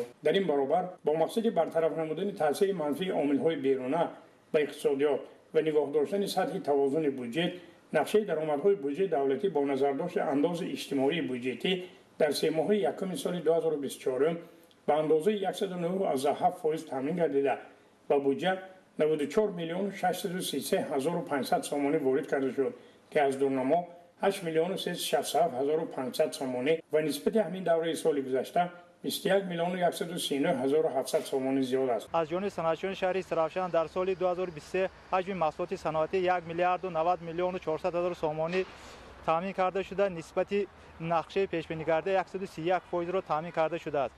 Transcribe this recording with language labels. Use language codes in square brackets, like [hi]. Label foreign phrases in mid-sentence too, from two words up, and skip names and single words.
[tg] дар ин баробар бо мақсади бартараф намудани таъсири манфии омилҳои беруна ба иқтисодиёт ва нигоҳ доштани сатҳи тавозуни бюҷет нақшаи даромадҳои буҷаи давлатӣ бо назардошти андози иҷтимоии бюҷетӣ дар семоҳаи якуми соли 2024 ба андозаи 109.7% таъмин гардида ба буҷа 94 миллион 633 ҳазору 500 сомонӣ ворид карда шуд ки аз дурнамо 8 میلیون و 367,500 سومانی و نسبت همین دوره سال گذشته 21 میلیون و 139,700 سومانی زیاد است. از جانب صنعتچیان شهر استرافشان در سال 2023 حجم محصولات صنعتی 1 میلیارد و 90 میلیون و 400,000 سومانی تامین کرده شده، نسبت نقشه پیش بینی کرده 131% را تامین کرده شده است.